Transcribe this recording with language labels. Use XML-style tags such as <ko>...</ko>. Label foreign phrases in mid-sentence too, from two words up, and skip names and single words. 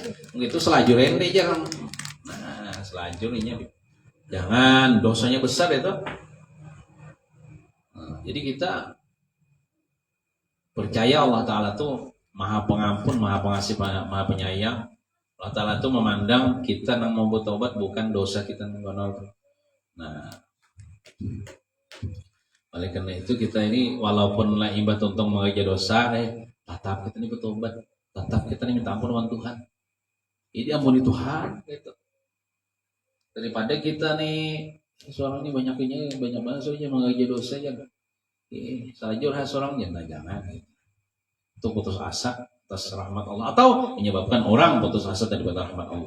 <bjn>Begitu selajur ende jangan. Nah, selajur ini jangan, dosanya besar itu.</bjn> <id>Nah, jadi kita percaya Allah Ta'ala tuh Maha Pengampun, Maha Pengasih, Maha Penyayang.</id> <bjn>Allah Ta'ala tuh memandang kita nang mau bertobat bukan dosa kita nang gonol. Nah, oleh karena itu kita ini walaupun lah imbah tuntung mengerja dosa,</bjn> <id>tetap kita ini bertobat, tetap kita ini minta ampun sama Tuhan. Ini ampuni Tuhan gitu. Daripada kita nih seorang ini banyak banget soalnya mengerja dosa ya. Salajur seorang jangan itu putus asa atas rahmat Allah atau menyebabkan orang putus asa daripada rahmat Allah.</id>